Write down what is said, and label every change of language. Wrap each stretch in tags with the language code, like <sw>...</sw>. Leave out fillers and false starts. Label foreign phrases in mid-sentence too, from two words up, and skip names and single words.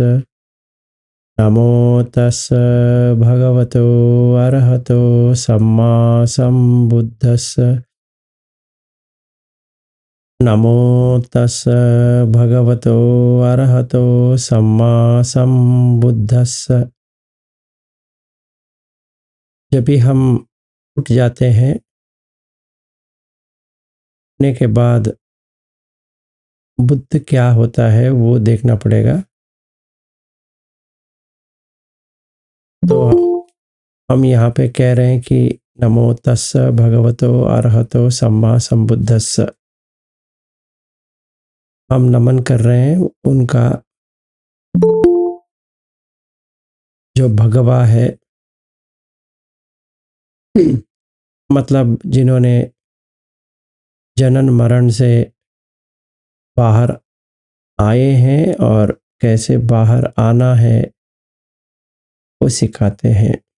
<pi>नमो तस् भगवतो अरहतो सम्मा सम्बुद्धस्स। नमो तस् भगवतो अरहतो सम्मा सम्बुद्धस्स।</pi> <hi>जब भी हम उठ जाते हैं, उठने के बाद बुद्ध क्या होता है वो देखना पड़ेगा। तो हम यहाँ पे कह रहे हैं कि</hi> <pi>नमो तस्स भगवतो अरहतो सम्मा सम्बुद्धस्स।</pi> <hi>हम नमन कर रहे हैं उनका जो भगवा है, मतलब जिन्होंने जनन मरण से बाहर आए हैं और कैसे बाहर आना है वो सिखाते हैं।</hi>